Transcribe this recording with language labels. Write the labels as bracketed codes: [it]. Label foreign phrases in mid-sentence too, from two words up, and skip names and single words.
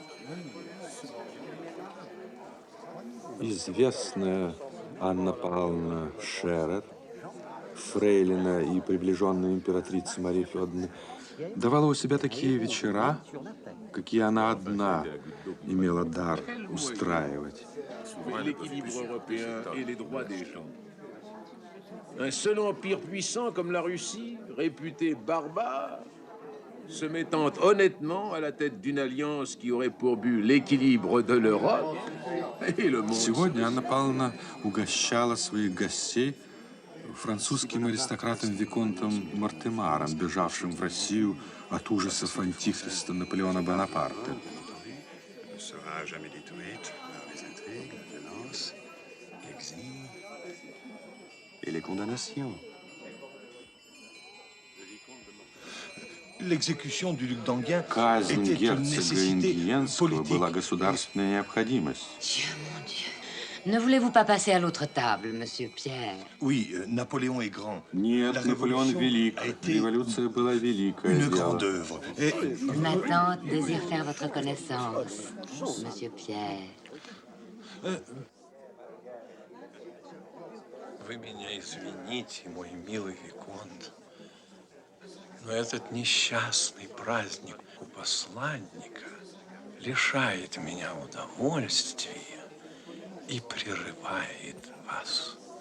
[ru] Известная Анна Павловна Шерер, фрейлина и приближенная императрицы Марии Федоровны, давала у себя такие вечера, какие она одна имела дар устраивать. [fr] L'équilibre européen et les droits des gens. Un seul empire puissant comme la Russie, réputé barbare, se mettant honnêtement à la tête d'une alliance qui aurait pour but l'équilibre de l'Europe et le monde. [ru] Сегодня Анна Павловна угощала своих гостей французским аристократом Виконтом Мортемаром, бежавшим в Россию от ужасов антихриста Наполеона Бонапарта. [fr] Ne sera jamais détruite par les intrigues, la violence, l'exil et les condamnations. L'exécution du duc d'Enghien [ru] Казнь [fr] était une [ru] герцога [fr] nécessité [ru] Ингиенского [fr] politique. [ru] была государственная необходимость. [fr] Dieu, mon Dieu. Ne voulez-vous pas passer à l'autre table, monsieur Pierre? Oui, Napoléon est grand. [ru] Нет, [fr] La [ru] Наполеон [fr] révolution [ru] велик. [fr] a été [ru] Революция была великое [fr] une [ru] дело. [fr] grande œuvre. Et Ma tante désire faire votre connaissance, monsieur Pierre. [ru] Вы меня извините, мой милый Виконт, но этот несчастный праздник у посланника лишает меня удовольствия и прерывает вас.